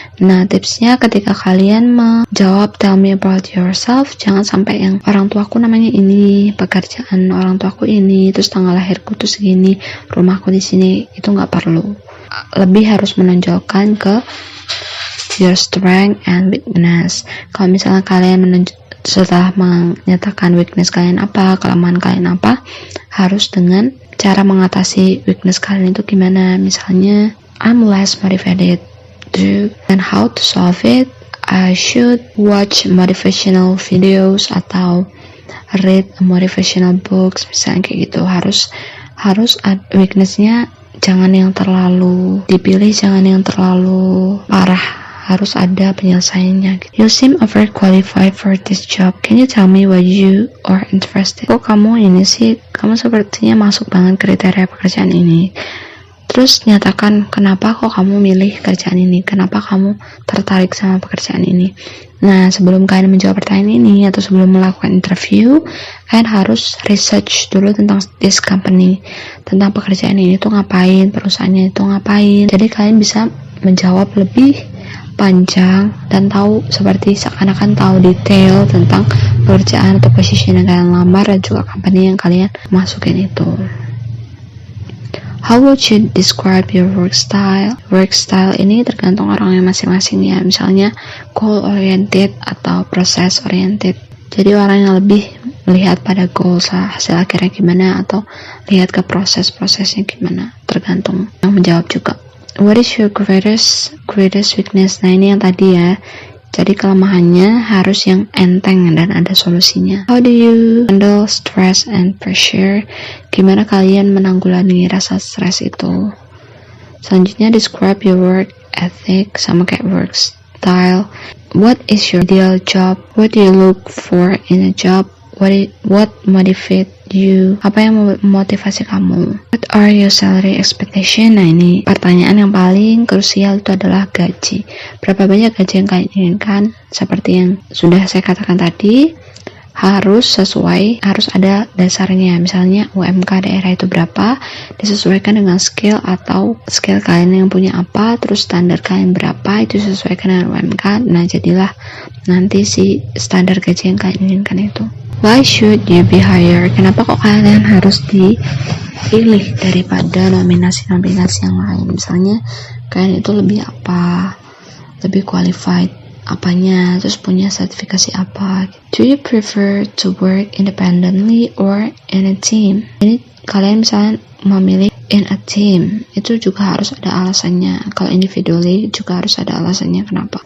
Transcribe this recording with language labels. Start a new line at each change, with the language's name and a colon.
Indonesian: Nah, tipsnya ketika kalian menjawab
English: tell me about yourself,
Indonesian: jangan sampai yang orang tuaku namanya ini, pekerjaan orang tuaku ini, terus tanggal lahirku tuh segini, rumahku di sini, itu nggak perlu. Lebih harus menonjolkan ke
English: your strength and weakness.
Indonesian: Kalau misalnya kalian setelah menyatakan weakness kalian apa, kelemahan kalian apa, harus dengan cara mengatasi weakness kalian itu gimana.
English: Misalnya, I'm less motivated to and how to solve it. I should watch motivational videos atau read a motivational books, misalnya kayak gitu.
Indonesian: Harus weakness-nya jangan yang terlalu dipilih, jangan yang terlalu parah, harus ada penyelesaiannya.
English: You seem overqualified for this job. Can you tell me why you are interested?
Indonesian: Kok kamu sepertinya masuk banget kriteria pekerjaan ini. Terus nyatakan kenapa kok kamu milih kerjaan ini, kenapa kamu tertarik sama pekerjaan ini. Nah, sebelum kalian menjawab pertanyaan ini atau sebelum melakukan interview, kalian harus research dulu tentang
English: this company,
Indonesian: tentang pekerjaan ini tuh ngapain, perusahaannya itu ngapain. Jadi kalian bisa menjawab lebih panjang dan tahu seperti seakan-akan tahu detail tentang pekerjaan atau posisi yang kalian lamar dan juga company yang kalian masukin itu.
English: How would you describe your work style?
Indonesian: Work style ini tergantung orangnya masing-masing ya. Misalnya goal oriented atau process oriented. Jadi orang yang lebih melihat pada goals hasil akhirnya gimana atau lihat ke prosesnya gimana. Tergantung yang menjawab juga.
English: What is your greatest weakness?
Indonesian: Nah ini yang tadi ya. Jadi kelemahannya harus yang enteng dan ada solusinya.
English: How do you handle stress and pressure?
Indonesian: Gimana kalian menanggulangi rasa stres itu? Selanjutnya
English: describe your work ethic
Indonesian: sama kayak work style.
English: What is your ideal job? What do you look for in a job? What motivate you?
Indonesian: Apa yang memotivasi kamu?
English: What are your salary expectation?
Indonesian: Nah ini pertanyaan yang paling krusial itu adalah gaji. Berapa banyak gaji yang kalian inginkan? Seperti yang sudah saya katakan tadi, harus ada dasarnya. Misalnya UMK daerah itu berapa, disesuaikan dengan skill atau skill kalian yang punya apa, terus standar kalian berapa, itu disesuaikan dengan UMK. Nah jadilah nanti si standar gaji yang kalian inginkan itu.
English: Why should you be hired?
Indonesian: Kenapa kok kalian harus dipilih daripada nominasi-nominasi yang lain? Misalnya kalian itu lebih apa, lebih qualified apanya, terus punya sertifikasi apa.
English: Do you prefer to work independently or in a team?
Indonesian: Ini kalian misalnya memilih
English: in a team,
Indonesian: itu juga harus ada alasannya. Kalau individually juga harus ada alasannya kenapa.